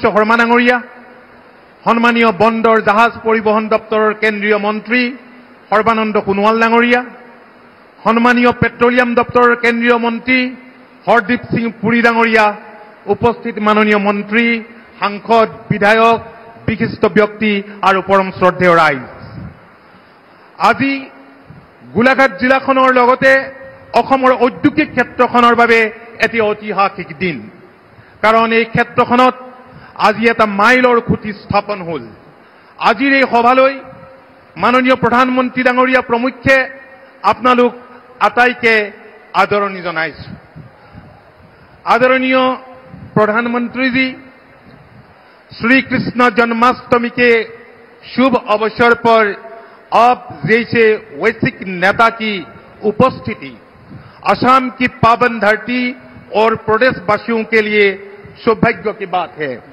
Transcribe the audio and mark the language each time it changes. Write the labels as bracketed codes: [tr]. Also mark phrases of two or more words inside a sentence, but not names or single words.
[as] শৰ্মা ডাঙৰীয়া, সন্মানীয় বন্দৰ জাহাজ পৰিবহন দপ্তৰৰ কেন্দ্ৰীয় মন্ত্ৰী সৰ্বানন্দ সোণোৱাল ডাঙৰীয়া, সন্মানীয় পেট্ৰলিয়াম দপ্তৰৰ কেন্দ্ৰীয় মন্ত্ৰী হৰদীপ সিং পুৰী ডাঙৰীয়া, উপস্থিত মাননীয় মন্ত্ৰী, সাংসদ, বিধায়ক, বিশিষ্ট ব্যক্তি আৰু পৰম শ্ৰদ্ধেয় ৰাইজ, আজি গোলাঘাট জিলাখনৰ লগতে অসমৰ ঔদ্যোগিক ক্ষেত্ৰখনৰ বাবে এটি ঐতিহাসিক দিন। কাৰণ এই ক্ষেত্ৰখনত আজি এটা মাইলৰ খুঁটি স্থাপন হ'ল। আজিৰ এই সভালৈ মাননীয় প্ৰধানমন্ত্ৰী ডাঙৰীয়া প্ৰমুখ্যে আপোনালোক আটাইকে আদৰণি জনাইছো। [hi] आदरणीय प्रधानमंत्री जी, श्री कृष्ण जन्माष्टमी के शुभ अवसर पर आप जैसे वैश्विक नेता की उपस्थिति असम की पावन धरती और प्रदेशवासियों के लिए सौभाग्य की बात है।